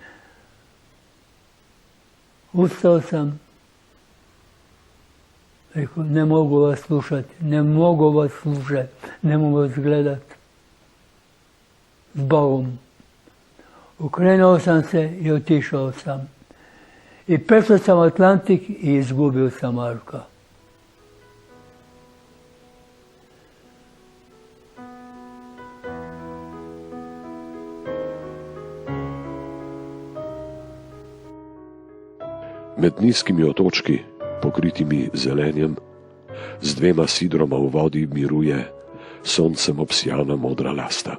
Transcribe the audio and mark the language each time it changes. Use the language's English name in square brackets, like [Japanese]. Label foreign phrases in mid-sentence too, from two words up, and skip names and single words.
[Croatian] Ustao sam, rekao, ne mogu vas slušati, ne mogu vas gledati. S Bogom. Okrenuo sam se i otišao sam. I prešao sam Atlantik i izgubio sam Marka. [Slovenian] Med nizkimi otočki, pokritimi zelenjem, z dvema sidroma v vodi miruje soncem obsijana modra lasta.